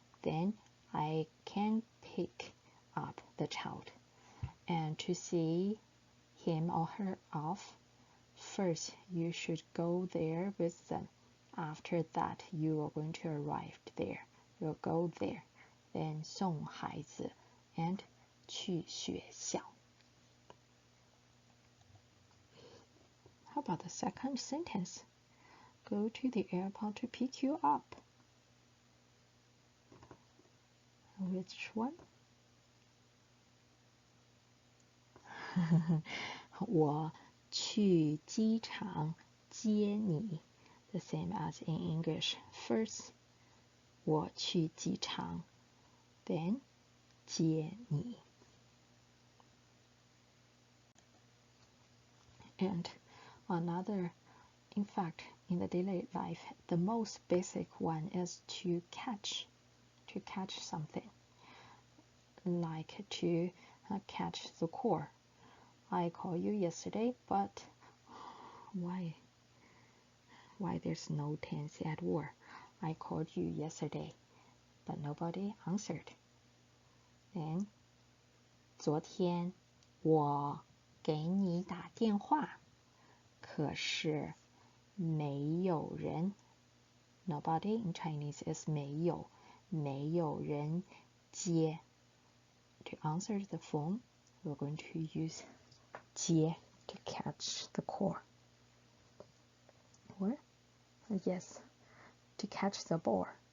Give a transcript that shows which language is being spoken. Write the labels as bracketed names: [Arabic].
[English] Then I can pick up the child. And to see him or her off, first you should go there with them. After that, you are going to arrive there. You'll go there. Then 送孩子 and 去学校. How about the second sentence? Go to the airport to pick you up. Which one? 我去机场接你 The same as in English. First, 我去机场 Then, 接你 And another, in fact, in the daily life, the most basic one is to catch something. Like to catch the call. I called you yesterday, but why there's no tense at all? I called you yesterday. but nobody answered. [Chinese] Then 昨天我给你打电话，可是没有人。 [English] Nobody in Chinese is 没有人接。 To answer the phone, we're going to use 接 to catch the call. Or, yes, to catch the ball.